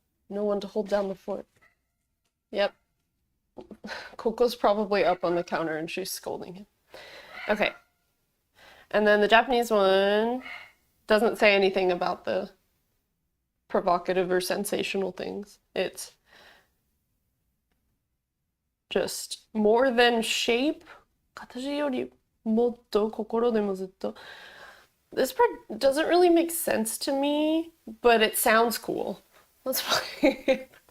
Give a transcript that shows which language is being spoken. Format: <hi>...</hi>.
<en>No one to hold down the fort. Yep. Coco's probably up on the counter and she's scolding him. Okay. And then the Japanese one doesn't say anything about the provocative or sensational things. It's just more than shape.</en> <ja>形よりもっと心でもずっと.</ja> <en>This part doesn't really make sense to me, but it sounds cool. Let's play it.</en>